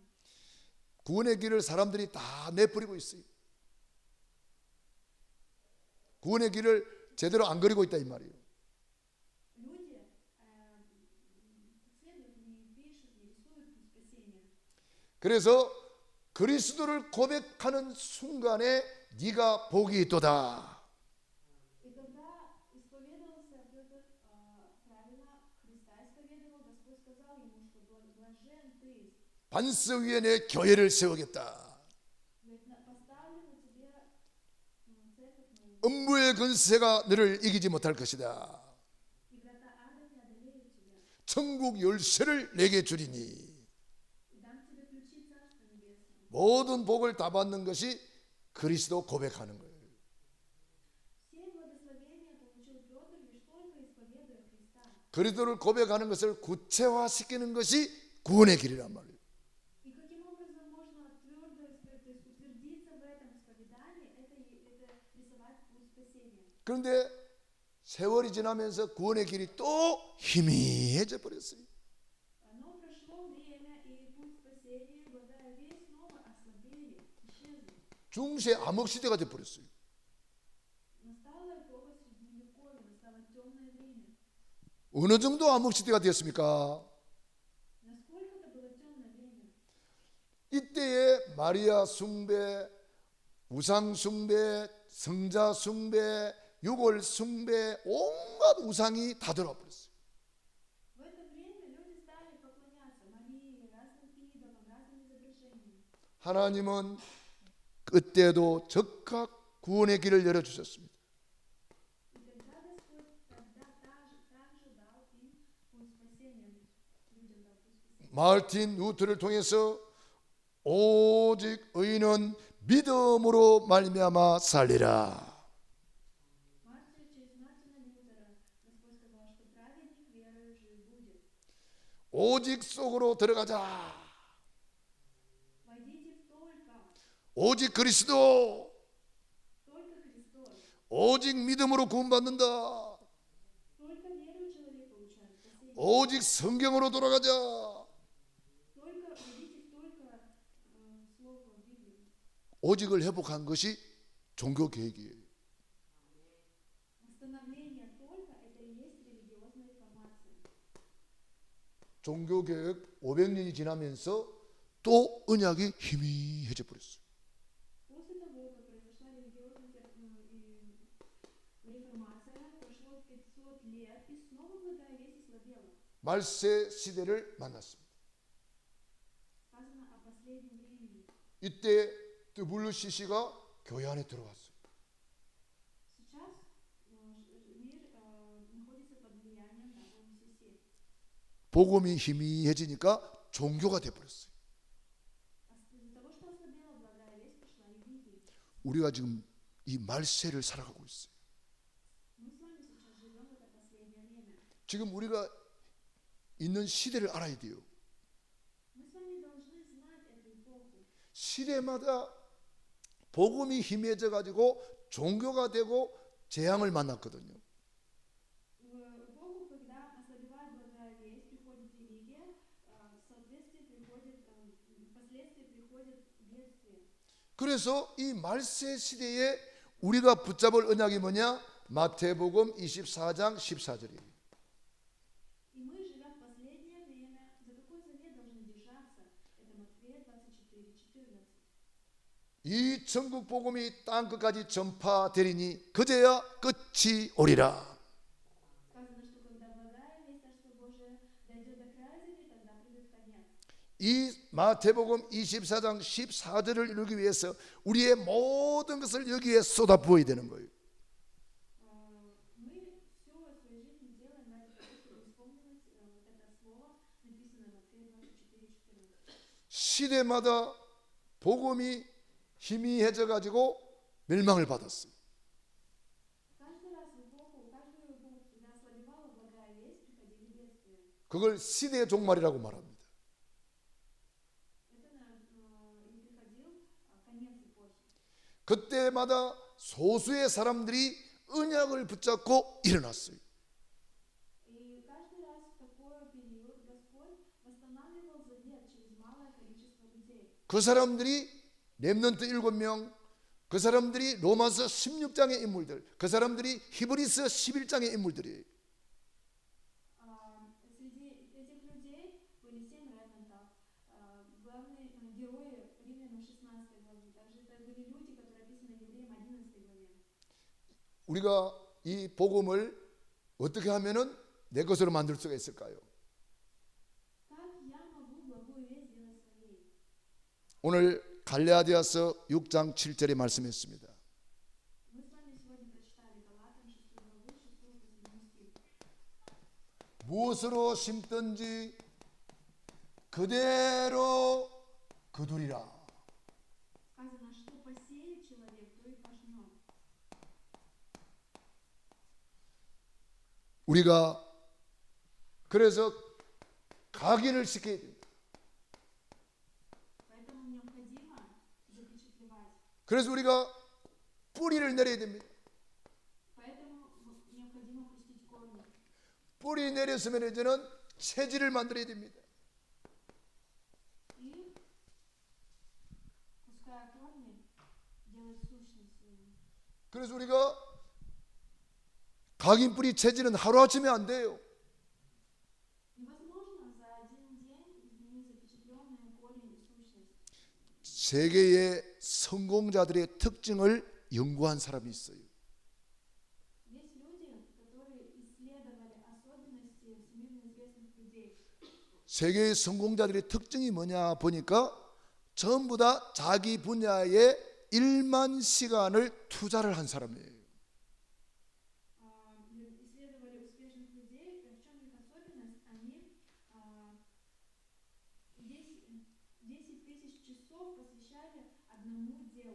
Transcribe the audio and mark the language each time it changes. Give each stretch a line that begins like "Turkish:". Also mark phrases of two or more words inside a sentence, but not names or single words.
Korean: 구원의 길을 사람들이 다 내버리고 있어요. 구원의 길을 제대로 안 그리고 있다 이 말이에요.
Russian: Люди следуют, не пишут, не рисуют путь спасения.
Korean: 그래서 그리스도를 고백하는 순간에 네가 복이 있도다.
Russian: И когда исповедовался Петр правильно, Христа исповедовал, Господь сказал ему, что блажен ты,
Korean: 반석 위에 내 교회를 세우겠다.
Russian: говорит, поставлю на тебе церковь мою,
Korean: 음부의 근세가 너를 이기지 못할 것이다.
Russian: и врата ада не одолеют тебя,
Korean: 천국 열쇠를 내게 주리니.
Russian: и дам тебе ключи Царства Небесного.
Korean: 모든 복을 다 받는 것이 그리스도 고백하는 거예요.
Russian: Все благословения получил Петр лишь только исповедуя Христа.
Korean: 그리스도를 고백하는 것을 구체화시키는 것이 구원의 길이란 말이에요.
Russian: И каким образом можно твердо, то есть утвердиться в этом исповедании, это рисовать путь спасения.
Korean: 그런데 세월이 지나면서 구원의 길이 또 희미해져 버렸어요.
Russian: Но прошло время, и путь спасения, благая весть, снова ослабели, исчезли.
Korean: 중세 암흑 시대가 돼 버렸어요.
Russian: Настала эпоха Средневековья, настало темное время.
Korean: 어느 정도 암흑 시대가 되었습니까?
Russian: Насколько это было темное время?
Korean: 이때에 마리아 숭배, 우상 숭배, 성자 숭배, 유골 숭배, 온갖 우상이 다 들어와 버렸어요.
Russian: В это время люди стали поклоняться Марии, разным идолам, разным изображениям.
Korean: 하나님은 그때도 적각 구원의 길을 열어주셨습니다.
Russian: И тогда Господь также дал им путь спасения, людям дал путь спасения.
Korean: 마르틴 루터를 통해서 오직 의인은 믿음으로 말미암아 살리라.
Russian: Через Мартина Лютера Господь сказал, что праведник верою жив будет.
Korean: 오직 속으로 들어가자.
Russian: Войдите в только
Korean: 오직 그리스도,
Russian: Христос.
Korean: 오직 믿음으로 구원받는다.
Russian: Только верою человек получает спасение.
Korean: 오직 성경으로 돌아가자.
Russian: Только войдите в только слово Библии.
Korean: 오직을 회복한 것이 종교 계획이에요.
Russian: Восстановление только это и есть религиозная реформация.
Korean: 종교 계획 500년이 지나면서 또 언약이 희미해져 버렸어요.
Russian: После того, как произошла религиозная реформация, прошло 500 лет, и снова благая весть ослабела.
Korean: 말세 시대를 만났습니다.
Russian: Сказано о последнем времени.
Korean: 이때 WCC가 교회 안에 들어왔어요.
Russian: Сейчас мир находится под влиянием WCC.
Korean: 복음이 희미해지니까 종교가 돼버렸어요.
Russian: Из-за того, что ослабела благая весть, пошла религия.
Korean: 우리가 지금 이 말세를 살아가고 있어요.
Russian: Мы с вами сейчас живем в это последнее время.
Korean: 지금 우리가 있는 시대를 알아야 돼요.
Russian: Мы с вами должны знать эту эпоху.
Korean: 시대마다 복음이 희미해져 가지고 종교가 되고 재앙을 만났거든요.
Russian: В эпоху, когда ослабевает благая весть, приходит религия, впоследствии приходит бедствие.
Korean: 그래서 이 말세 시대에 우리가 붙잡을 언약이 뭐냐? 마태복음 24장 14절이에요.
Russian: И мы живем в последнее время. За какой завет должны держаться? Это Матфея 24:14.
Korean: 이 천국 복음이 땅끝까지 전파되리니 그제야 끝이 오리라.
Russian: Сказано, что когда благая весть Царства Божия дойдет до края земли, тогда придет конец.
Korean: 이 마태복음 24장 14절을 이루기 위해서 우리의 모든 것을 여기에 쏟아부어야 되는 거예요.
Russian: Мы все в своей жизни делаем ради того, чтобы исполнилось вот это слово, написанное в Матфея 24:14.
Korean: 시대마다 복음이 희미해져 가지고 멸망을 받았어요.
Russian: Каждый раз в эпоху, каждую эпоху, когда ослабевала благая весть, приходили бедствия.
Korean: 그걸 시대의 종말이라고 말합니다.
Russian: Это и приходил конец эпохи.
Korean: 그때마다 소수의 사람들이 언약을 붙잡고 일어났어요.
Russian: И каждый раз в такой период Господь восстанавливал завет через малое количество людей.
Korean: 그 사람들이 렘넌트 7명, 그 사람들이 로마서 16장의 인물들, 그 사람들이 히브리서 11장의 인물들이에요.
Russian: Среди этих людей были 7 ремнантов. Главные герои Римлянам 16 главе. Также это были люди, которые описаны Евреям 11 главе.
Korean: 우리가 이 복음을 어떻게 하면은 내 것으로 만들 수가 있을까요?
Russian: Как я могу благую весть сделать своей?
Korean: 오늘 갈라디아서 6장 7절에 말씀했습니다.
Russian: Мы с вами сегодня прочитали Галатам 6 главу, 6 по 7 стих.
Korean: 무엇으로 심든지 그대로 거두리라.
Russian: Сказано, что посеет человек, то и пожнет.
Korean: 우리가 그래서 각인을 시켜야 됩니다.
Russian: Поэтому необходимо запечатлевать.
Korean: 그래서 우리가 뿌리를 내려야 됩니다.
Russian: Поэтому необходимо пустить корни.
Korean: 뿌리 내렸으면 이제는 체질을 만들어야 됩니다.
Russian: И, пуская корни, делать сущность свою.
Korean: 그래서 우리가 각인 뿌리 체질은 하루아침에 안 돼요.
Russian: Невозможно за один день изменить запечатленную корень и сущность.
Korean: 세계의 성공자들의 특징을 연구한 사람이 있어요.
Russian: Есть люди, которые исследовали особенности всемирно известных людей.
Korean: 세계의 성공자들의 특징이 뭐냐 보니까 전부 다 자기 분야에 1만 시간을 투자를 한 사람이에요.
Russian: Исследовали успешных людей, в чем их особенность? Они 10 тысяч часов посвящали одному делу.